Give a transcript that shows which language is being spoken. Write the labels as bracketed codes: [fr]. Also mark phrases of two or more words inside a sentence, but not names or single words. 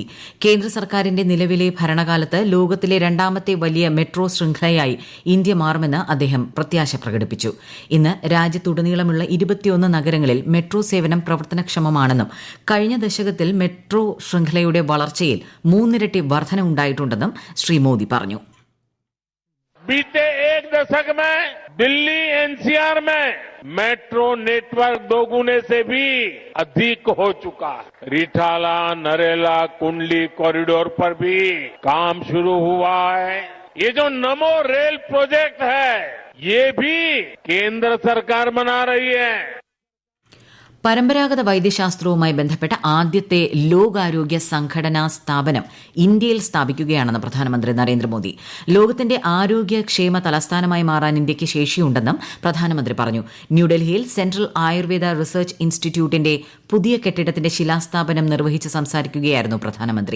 [ml] കേന്ദ്ര സർക്കാരിന്റെ നിലവിലെ ഭരണകാലത്ത് ലോകത്തിലെ 2ാമത്തെ വലിയ മെട്രോ ശൃംഖലയായി ഇന്ത്യ മാറുമെന്ന് അദ്ദേഹം പ്രത്യാശ പ്രകടിപ്പിച്ചു. ഇന്ന് രാജ്യത്തുടനീളമുള്ള 21 നഗരങ്ങളിൽ മെട്രോ സേവനം പ്രവർത്തനക്ഷമമാണെന്നും കഴിഞ്ഞ ദശകത്തിൽ മെട്രോ ശൃംഖലയുടെ വളർച്ചയിൽ 3 ഇരട്ടി വർധന ഉണ്ടായിട്ടുണ്ടെന്നും ശ്രീ മോദി പറഞ്ഞു. [hi] बीते एक दशक में दिल्ली NCR में मेट्रो नेटवर्क दोगुने से भी अधिक हो चुका है. रिठाला, नरेला, कुंडली कॉरिडोर पर भी काम शुरू हुआ है. ये जो नमो रेल प्रोजेक्ट है ये भी केंद्र सरकार बना रही है. [ml] പരമ്പരാഗത വൈദ്യശാസ്ത്രവുമായി ബന്ധപ്പെട്ട ആദ്യത്തെ ലോകാരോഗ്യ സംഘടനാ സ്ഥാപനം ഇന്ത്യയിൽ സ്ഥാപിക്കുകയാണെന്ന് പ്രധാനമന്ത്രി നരേന്ദ്രമോദി. ലോകത്തിന്റെ ആരോഗ്യക്ഷേമ തലസ്ഥാനമായി മാറാൻ ഇന്ത്യയ്ക്ക് ശേഷിയുണ്ടെന്നും പ്രധാനമന്ത്രി പറഞ്ഞു. ന്യൂഡൽഹിയിൽ സെൻട്രൽ ആയുർവേദ റിസർച്ച് ഇൻസ്റ്റിറ്റ്യൂട്ടിന്റെ പുതിയ കെട്ടിടത്തിന്റെ ശിലാസ്ഥാപനം നിർവഹിച്ച് സംസാരിക്കുകയായിരുന്നു പ്രധാനമന്ത്രി.